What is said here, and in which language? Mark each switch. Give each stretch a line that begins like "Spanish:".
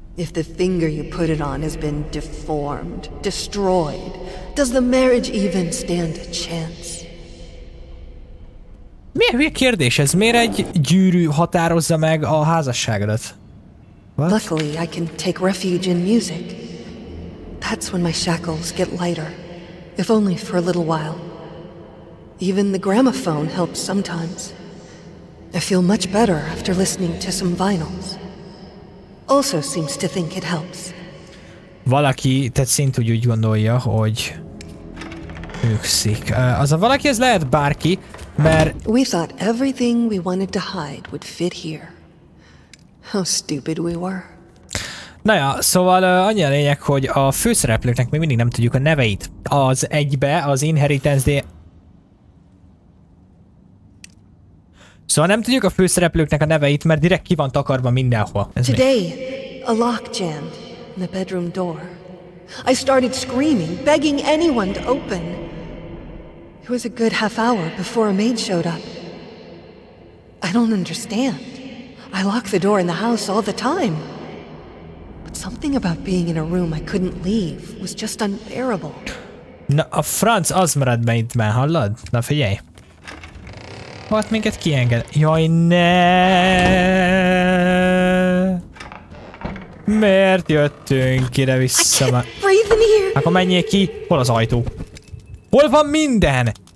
English: If the finger you put it on has been deformed, destroyed, does the marriage even stand a chance?
Hungarian: Milyen kérdés ez? Miért egy gyűrű határozza meg a házasságodat?
English: What? Luckily, I can take refuge in music. That's when my shackles get lighter, if only for a little while. Even the gramophone helps sometimes. I feel much better after listening to some vinyls. Also seems to think it helps.
Hungarian: Valaki, tehát szintúgy úgy gondolja, hogy őkszik. Az a valaki, ez lehet bárki, mert...
English: We thought everything we wanted to hide would fit here. How stupid we were.
Hungarian: Na ja, szóval annyi a lényeg, hogy a főszereplőknek még mindig nem tudjuk a neveit. Az egybe, az Inheritance Szóval nem tudjuk a főszereplőknek a neveit, mert direkt ki van takarva mindenhol.
English: Today, a lock jammed in the bedroom door. I started screaming, begging anyone to open. It was a good half hour before a maid showed up. I don't understand. I lock the door in the house all the time. But something about being in a room I couldn't leave was just unbearable.
Hungarian: Na, a franc az marad be itt már, hallod? Na figyelj. Hát minket kienged. Jaj, ne! Miért jöttünk ide vissza már? Akkor menjél ki. Hol az ajtó? Hol van minden?